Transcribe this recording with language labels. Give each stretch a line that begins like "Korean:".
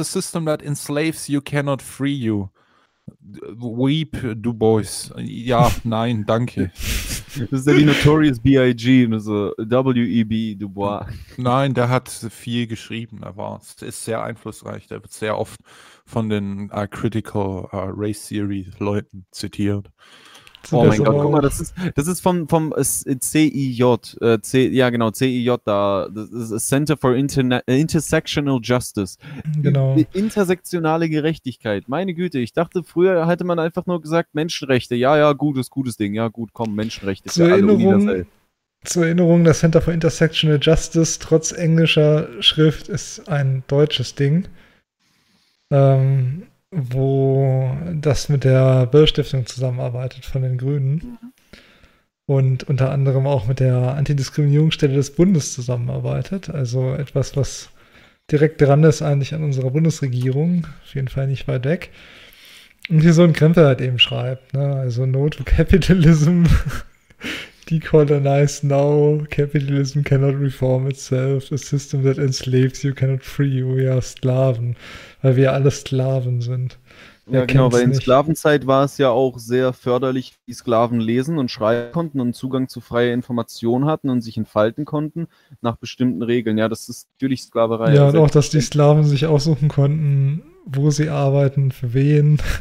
English: A system that enslaves you cannot free you.
German: Weep, du Bois. Ja, nein, danke. Das ist ja die Notorious B.I.G. Also W.E.B. Du Bois. Nein, der hat viel geschrieben. Er ist sehr einflussreich. Der wird sehr oft von den Critical Race Theory Leuten zitiert. Oh mein Gott, guck mal, das ist vom CIJ, CIJ da, das ist Center for Intersectional Justice. Genau. Intersektionale Gerechtigkeit, meine Güte, ich dachte, früher hätte man einfach nur gesagt, Menschenrechte, ja, gutes Ding, ja gut, komm, Menschenrechte. Zur Erinnerung, das Center for Intersectional Justice, trotz englischer Schrift, ist ein deutsches Ding. Wo das mit der Böll-Stiftung zusammenarbeitet von den Grünen und unter anderem auch mit der Antidiskriminierungsstelle des Bundes zusammenarbeitet. Also etwas, was direkt dran ist eigentlich an unserer Bundesregierung, auf jeden Fall nicht weit weg. Und hier so ein Krempel halt eben schreibt, ne?
English: Also Not Capitalism, decolonize now, Capitalism cannot reform itself, a system that enslaves you cannot free you, we are Sklaven.
German: Weil wir alle Sklaven sind. Ja, genau, weil in Sklavenzeit war es ja auch sehr förderlich, die Sklaven lesen und schreiben konnten und Zugang zu freier Information hatten und sich entfalten konnten nach bestimmten Regeln. Ja, das ist natürlich Sklaverei. Ja, und auch, dass die Sklaven sich aussuchen konnten, wo sie arbeiten, für wen.